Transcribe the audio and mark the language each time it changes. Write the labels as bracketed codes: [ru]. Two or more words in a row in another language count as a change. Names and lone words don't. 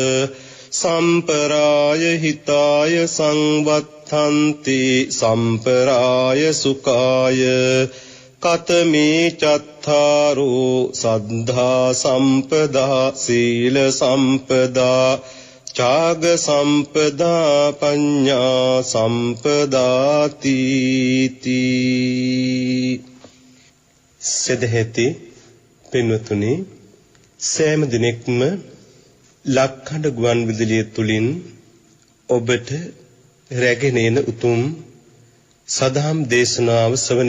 [pi] संपराय हिताय संवत्थन्ति संपराय सुखाय कतमे चत्तारो सद्धा संपदा शील संपदा चाग संपदा पඤ්ඤා संपदाति [si] සදහෙති පින්වතුනි සෑම දිනෙකම ලක්හඬ ගුවන් විදුලිය තුලින් ඔබට රැගෙන එන උතුම් සදහම් දේශනාව ශ්‍රවණය